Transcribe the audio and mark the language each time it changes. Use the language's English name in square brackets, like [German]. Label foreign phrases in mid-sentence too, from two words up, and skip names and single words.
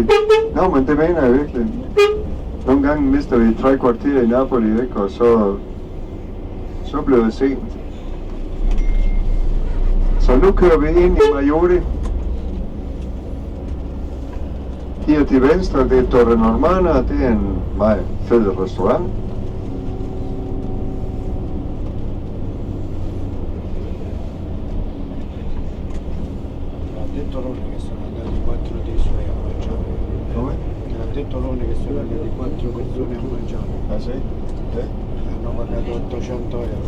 [Danish] Nå, men det mener jeg virkelig. Nogle gange mister vi 3 kvarter i Napoli, ikke? Og så blev det sent. Så nu kører vi ind i Majori. Her til venstre, det er Torre Normanna, det er en meget fed restaurant. [Italian] Ha detto Ronny che sono andati 4 dei suoi a mangiare. Come? Ha detto Ronny che sono andati 4 persone a mangiare. Ah sì? Hanno pagato 800 euro.